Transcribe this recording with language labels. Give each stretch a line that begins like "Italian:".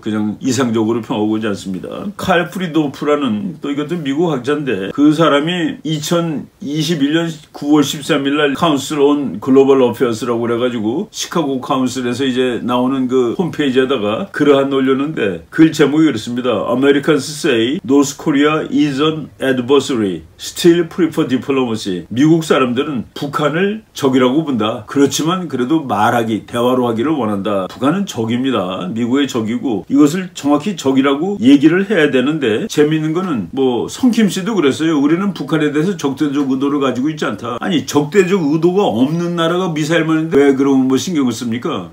Korean: 그냥 이상적으로 평화가 오지 않습니다. 칼 프리도프라는 또 이것도 미국 학자인데 그 사람이 2021년 9월 13일 날 카운슬 온 글로벌 어페어스라고 그래가지고 시카고 카운슬에서 이제 나오는 그 홈페이지에다가 글을 한 올렸는데 글 제목이 그렇습니다.
English: Americans say North Korea is an adversary, still prefer diplomacy.
Korean: 미국 사람들은 북한을 적이라고 본다. 그렇지만 그래도 말하기, 대화로 하기를 원한다. 북한은 적입니다. 미국의 적이고 이것을 정확히 적이라고 얘기를 해야 되는데 재미있는 거는 뭐 성킴 씨도 그랬어요. 우리는 북한에 대해서 적대적 의도를 가지고 있지 않다. 아니 적대적 의도가 없는 나라가 미사일만 했는데 왜 그러면 뭐 신경을 씁니까?